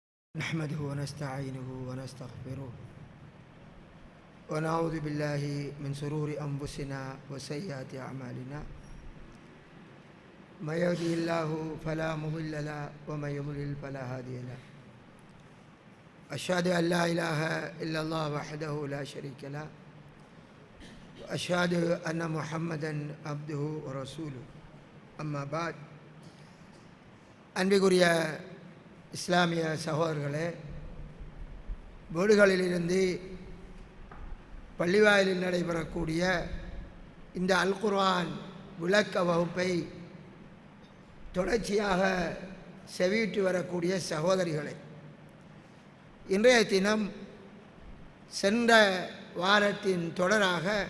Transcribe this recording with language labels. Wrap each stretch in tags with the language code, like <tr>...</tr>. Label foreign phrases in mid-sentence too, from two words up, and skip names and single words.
<ar>نحمده ونستعينه ونستغفره ونعوذ بالله من شرور أنفسنا وسيئات أعمالنا من يهده الله فلا مضل له ومن يضلل فلا هادي له أشهد أن لا إله إلا الله وحده لا شريك له وأشهد أن محمدا عبده ورسوله أما</ar> <ta>بعد அன்பிற்குரிய இஸ்லாமிய சகோதரர்களே, வீடுகளிலிருந்து பள்ளிவாயிலில் நடைபெறக்கூடிய இந்த அல் குர்ஆன் விளக்க வகுப்பை தொடர்ச்சியாக செவியிட்டு வரக்கூடிய சகோதரிகளே, இன்றைய தினம் சென்ற வாரத்தின் தொடராக</ta>